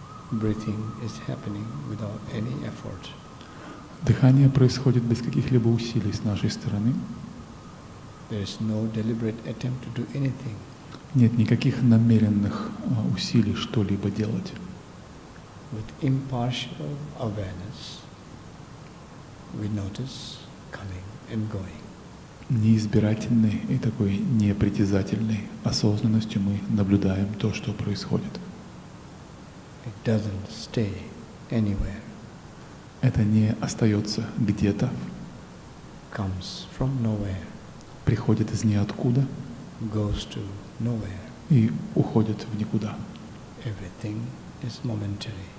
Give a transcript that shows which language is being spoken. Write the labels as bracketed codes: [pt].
[en] Breathing is happening without any effort. [ru] Дыхание происходит без каких-либо усилий с нашей стороны. [en] There is no deliberate attempt to do anything. [ru] Нет никаких намеренных усилий что-либо делать. [en] With impartial awareness, we notice coming and going. [ru] Неизбирательной и такой непритязательной осознанностью мы наблюдаем то, что происходит. [en] It doesn't stay anywhere. [ru] Это не остается где-то, [en] Comes from nowhere, [ru] приходит из ниоткуда [en] goes to nowhere. [ru] и уходит в никуда. [en] Everything is momentary.